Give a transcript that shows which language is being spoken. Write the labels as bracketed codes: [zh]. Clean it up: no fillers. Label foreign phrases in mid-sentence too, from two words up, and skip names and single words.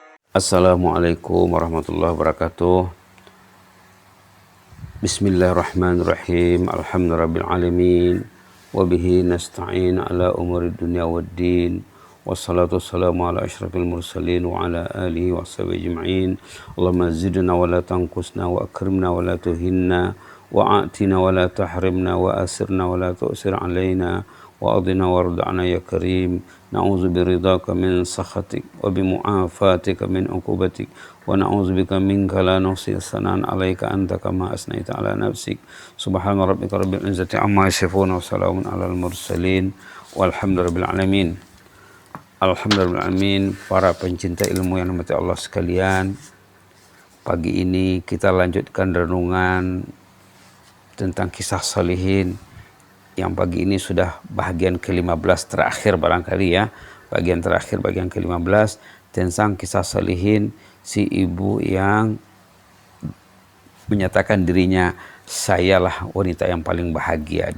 [ar] السلام عليكم ورحمة الله وبركاته. بسم الله الرحمن الرحيم. الحمد لله رب العالمين. وبه نستعين على أمور الدنيا والدين. والصلاة والسلام على أشرف المرسلين وعلى آله وصحبه أجمعين. اللهم زدنا ولا تنقصنا وأكرمنا ولا تهنا وأعطنا ولا تحرمنا ويسرنا ولا تعسر علينا وأرضنا وارض عنا يا كريم. نعوذ برضاك من سخطك وبمعافاتك من عقوبتك ونعوذ بك منك لا نحصي ثناء عليك أنت كما أثنيت على نفسك. سبحان ربك رب العزة عما يصفون وسلام على المرسلين والحمد لله رب العالمين. الحمد لله رب العالمين. [id] Para pencinta ilmu yang dirahmati Allah sekalian, pagi ini kita lanjutkan renungan tentang kisah salihin yang pagi ini sudah bagian ke-15 terakhir barangkali ya. Bagian terakhir, bagian ke-15 tentang kisah salihin si ibu yang menyatakan dirinya, sayalah wanita yang paling bahagia.